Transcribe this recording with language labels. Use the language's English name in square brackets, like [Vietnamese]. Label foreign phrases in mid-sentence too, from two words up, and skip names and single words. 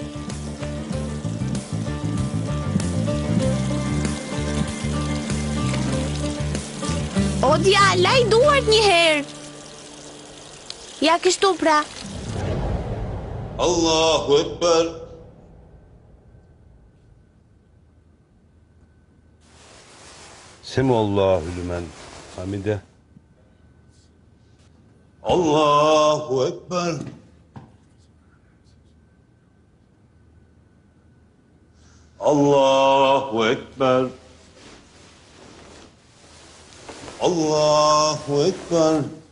[Albanian] O djalë, laj duart një herë. Ja kështu pra. [Arabic] الله أكبر. سمع الله لمن حمده. الله أكبر. الله أكبر. الله أكبر.